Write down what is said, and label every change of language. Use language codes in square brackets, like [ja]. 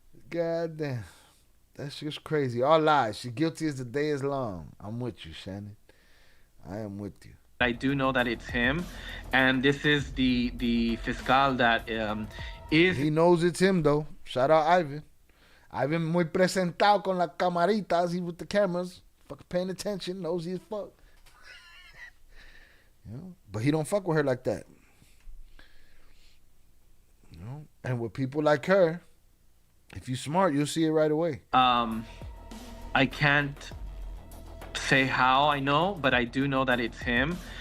[en] God damn. That's just crazy. All lies. She's guilty as the day is long. I'm with you, Shannon. I am with you. I do know that it's him, and this is the fiscal that is... He knows it's him, though. Shout out Ivan. [es] Ivan muy presentado con las camaritas. [en] He with the cameras. Fucking paying attention. Knows he's fuck. But he don't fuck with her like that. And with people like her, if you're smart, you'll see it right away. I can't say how I know, but I do know that it's him.